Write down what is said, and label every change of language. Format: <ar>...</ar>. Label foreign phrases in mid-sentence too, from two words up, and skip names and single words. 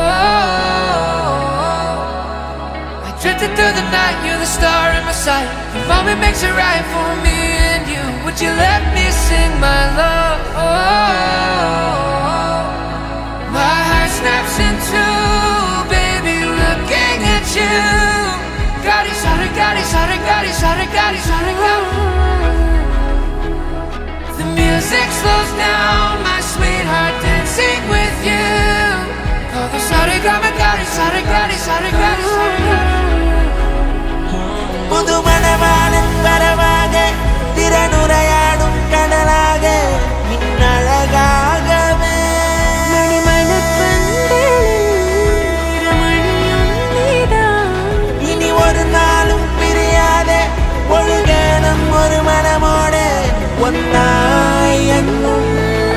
<en>I drifted through the night, you're the star in my sight. The moment makes it right for me and you. Would you let me sing my love? My heart snaps in two, baby, looking at you. Gadi sare, gadi sare, gadi sare, gadi sare, gadi. The music slows down, my sweetheart, dancing with you. Oh, the sare, gadi, gadi sare, gadi sare, gadi sare, gadi.</en> <ml>പുതു മണവാളൻ വരവാകെ തിരനുറയാടും കടലാകെ മിന്നഴകാകവേ ഇനി ഒരു നാളും പിരിയാതെ ഒഴുകണം ഒരു മനമോടെ ഒന്നായി എന്നും</ml>